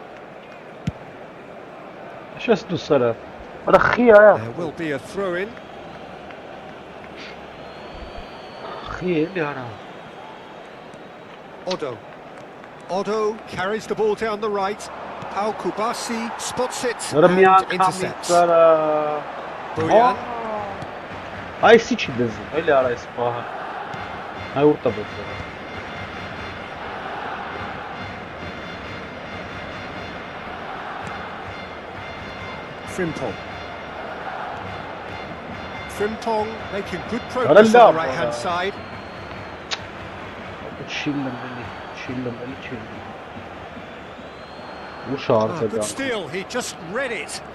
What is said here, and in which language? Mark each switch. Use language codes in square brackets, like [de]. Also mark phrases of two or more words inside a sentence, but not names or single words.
[en] There will be a throw-in. Odo carries the ball down the right. Pau Kubasi spots it and intercepts. Bojan. [hy] Այսի չի դզում, էլի արա այս պահը։ Այ ուր տվեց։ [en] Frimpong making good progress on the right-hand side. Good steal, he just read it.